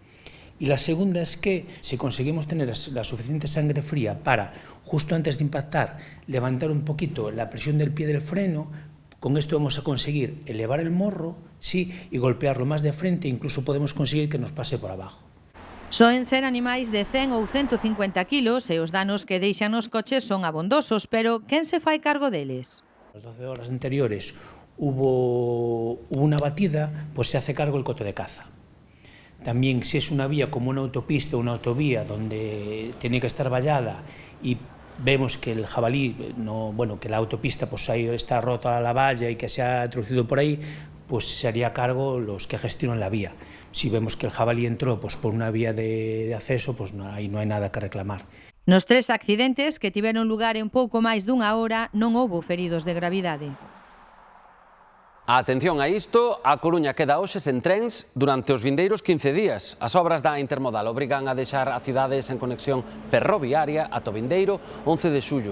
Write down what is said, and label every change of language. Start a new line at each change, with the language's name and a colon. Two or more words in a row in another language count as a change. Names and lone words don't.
Spanish: Y la segunda es que si conseguimos tener la suficiente sangre fría para, justo antes de impactar, levantar un poquito la presión del pie del freno, con esto vamos a conseguir elevar el morro, sí, y golpearlo más de frente, incluso podemos conseguir que nos pase por abajo.
Galician: Soen ser animais de 100 ou 150 kilos e os danos que deixan os coches son abondosos, pero quen se fai cargo deles?
Spanish: Las 12 horas anteriores hubo una batida, pues se hace cargo el coto de caza. también si es una vía como una autopista o una autovía donde tiene que estar vallada y vemos que el jabalí, que la autopista pues ahí está rota la valla y que se ha introducido por ahí, pues se haría cargo los que gestionan la vía. Si vemos que el jabalí entró pues por una vía de acceso, pues ahí no hai nada que reclamar.
Galician: Nos 3 accidentes que tiveron lugar en pouco máis dunha hora non houbo feridos de gravidade. Atención a isto, a Coruña queda hoxe sen trens durante os vindeiros 15 días. As obras da Intermodal obrigan a deixar a cidade sen conexión ferroviaria ata o vindeiro 11 de xullo.